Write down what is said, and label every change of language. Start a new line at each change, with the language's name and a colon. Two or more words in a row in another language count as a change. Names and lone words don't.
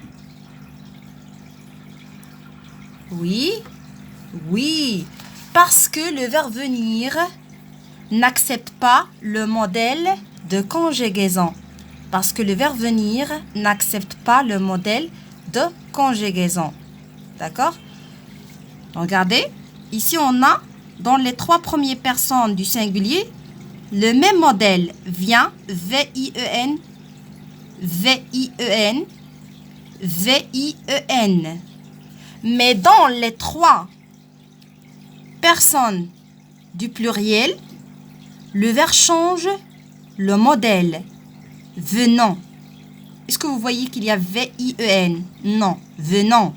French: Oui, parce que le verbe venir n'accepte pas le modèle de conjugaison. Parce que le verbe venir n'accepte pas le modèle de conjugaison. D'accord? Regardez, ici on a, dans les 3 premières personnes du singulier, le même modèle vient, V-I-E-N, V-I-E-N, V-I-E-N. Mais dans les 3 personnes du pluriel, le verbe change le modèle. Venant. Est-ce que vous voyez qu'il y a V-I-E-N? Non. Venant.